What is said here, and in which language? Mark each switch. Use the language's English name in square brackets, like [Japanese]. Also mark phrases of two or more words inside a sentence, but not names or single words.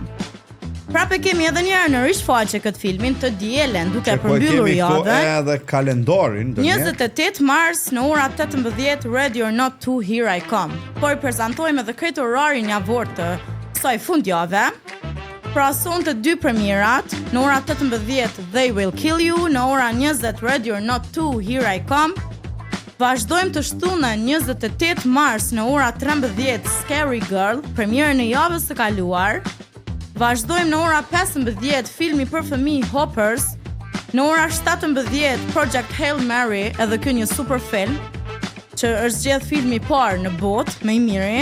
[Albanian] Prape kemi edhe njërë në rishfaqe këtë filmin të dielen, duke përmbyllur javën. Kemi edhe kalendarin. 28 mars në ora 18 Ready or Not 2, Here I Come. Por i prezentojmë edhe këtë orarin javor të kësaj fundjave. Pra sonte 2 premierat, në ora 18 They Will Kill You, në ora 20 Ready or Not 2, Here I Come. Vazhdojmë të shtunën 28 mars në ora 13 Scary Girl, premierën e javës së kaluar. Vazhdojmë në ora 15 filmi për fëmijë Hoppers, në ora 17 Project Hail Mary, edhe ky një super film që është zgjedh filmi i parë në botë më i miri.